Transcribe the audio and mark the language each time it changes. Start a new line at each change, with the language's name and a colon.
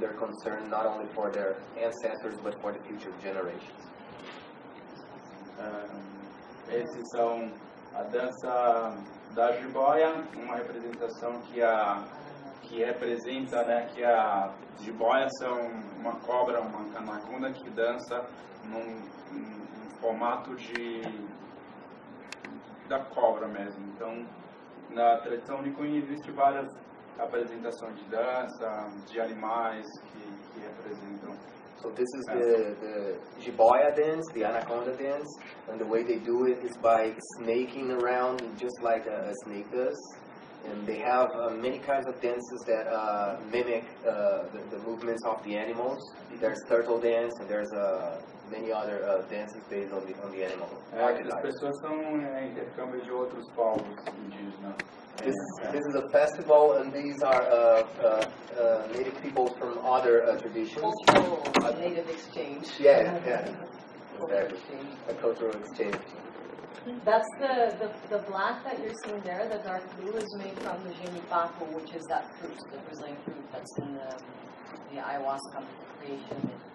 English: They're concerned not only for their ancestors, but for the future generations.
Portuguese: Esses são a dança da jiboia, uma representação que que representa, né, que a jiboia são uma cobra, uma anaconda que dança num formato da cobra mesmo. Então, na tradição Huni Kuin existe várias apresentações de dança, de animais que representam.
English: So this is the jiboia dance, the anaconda dance, and the way they do it is by snaking around just like a snake does. And they have many kinds of dances that mimic the movements of the animals. There's turtle dance, and there's many other dances based on the animal.
Portuguese: As pessoas são intercâmbio de outros povos indígenas.
English: This is a festival, and these are native peoples from other traditions. Cultural native exchange. Yeah. Cultural exchange. A cultural exchange. That's the black that you're seeing there, the dark blue, is made from the genipapo, which is that fruit, the Brazilian fruit that's in the ayahuasca creation.